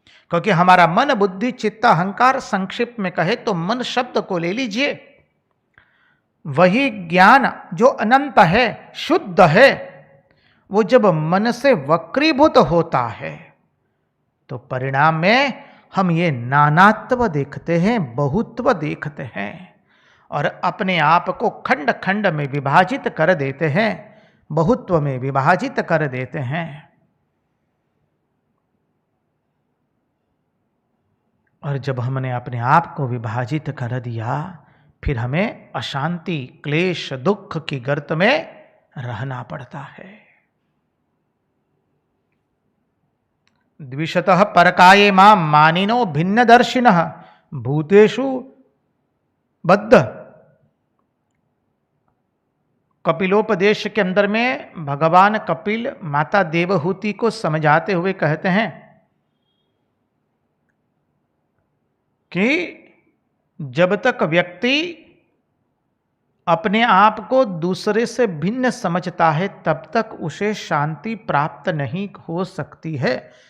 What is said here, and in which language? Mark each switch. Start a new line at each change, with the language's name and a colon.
Hindi: क्योंकि हमारा मन बुद्धि चित्त अहंकार, संक्षिप्त में कहे तो मन शब्द को ले लीजिए, वही ज्ञान जो अनंत है, शुद्ध है, वो जब मन से वक्रीभूत होता है, तो परिणाम में हम ये नानात्व देखते हैं, बहुत्व देखते हैं, और अपने आप को खंड खंड में विभाजित कर देते हैं, बहुत्व में विभाजित कर देते हैं। और जब हमने अपने आप को विभाजित कर दिया, फिर हमें अशांति, क्लेश, दुख की गर्त में रहना पड़ता है।
Sanskrit: द्विषतः परकाये मां मानिनो भिन्नदर्शिनः भूतेषु बद्ध
Hindi: कपिलोपदेश के अंदर में भगवान कपिल माता देवहूति को समझाते हुए कहते हैं कि जब तक व्यक्ति अपने आप को दूसरे से भिन्न समझता है तब तक उसे शांति प्राप्त नहीं हो सकती है।